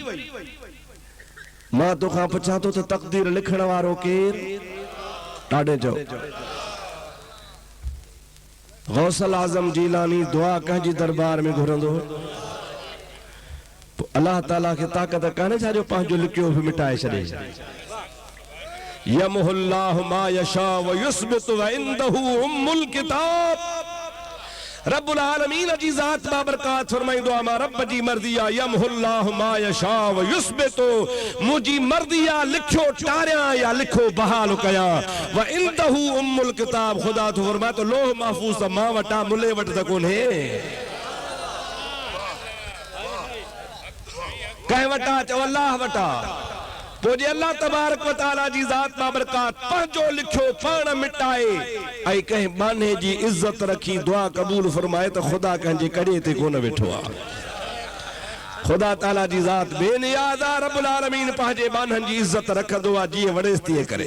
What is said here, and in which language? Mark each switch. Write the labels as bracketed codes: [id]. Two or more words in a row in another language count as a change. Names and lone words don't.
[sd] मां तोखां पुछां थो त तकदीर लिखण वारो केरु ॾाढे चओ। गौसल आज़म जीलानी दुआ कंहिंजी दरबार में घुरंदो अल्लाह ताला खे ताक़त कान्हे छा जो पंहिंजो लिखियो बि मिटाए छॾे। [ar] يمحو الله ما يشاء و يثبت و عنده أم الكتاب. [sd] रब्बुल आलमीन जी ज़ात बाबरकात फरमाइंदो आ मां रब जी मर्ज़ी आ [ar] يمحو الله ما يشاء و يثبت [sd] मुंहिंजी मर्ज़ी आ लिखियो टारियां या लिखो बहाल कयां [ar] و عنده أم الكتاب. [sd] खुदा तो फरमाए तो लोह महफूज़ त मां वटा मुले वटि त कोन्हे कंहिं वटा चओ अल्लाह वटा। पो जे अल्लाह तबारक व तआला जी ज़ात बाबरकात पंहिंजो लिखियो पाण मिटाए ऐं कंहिं बाने जी इज्जत रखी दुआ क़बूल फरमाए त खुदा कंहिंजे कड़े ते कोन वेठो आहे। खुदा ताला जी ज़ात बेनियाज़ आहे। रब्बुल आलमीन पंहिंजे बाननि जी इज्जत रखंदो आहे जीअं वड़ेस तीअं करे।